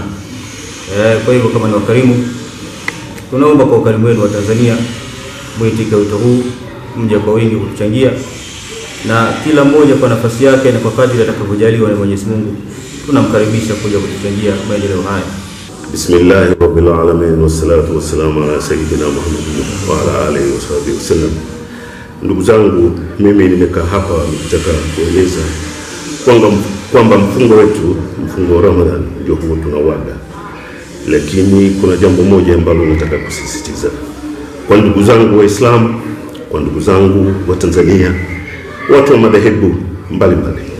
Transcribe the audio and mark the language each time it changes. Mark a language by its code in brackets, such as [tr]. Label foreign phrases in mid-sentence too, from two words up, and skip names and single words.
[sw] Kwa hivyo kama ni wakarimu, tunaomba kwa ukarimu wenu wa Tanzania muitike wito huu, mje kwa wingi kutuchangia, na kila mmoja kwa nafasi yake na kwa kadri atakavyojaliwa na Mwenyezi Mungu tunamkaribisha kuja kutuchangia maendeleo haya. [ar] بسم الله رب العالمين والصلاة والسلام على سيدنا محمد وعلى آله وسلم. [sw] Ndugu zangu, mimi nimekaa hapa nikitaka kueleza kwamba mfungo wetu, mfungo wa Ramadhani ndio huo tunauaga, lakini kuna jambo moja ambalo nataka kusisitiza kwa ndugu zangu Waislamu, kwa ndugu zangu wa Tanzania, watu wa madhehebu mbalimbali.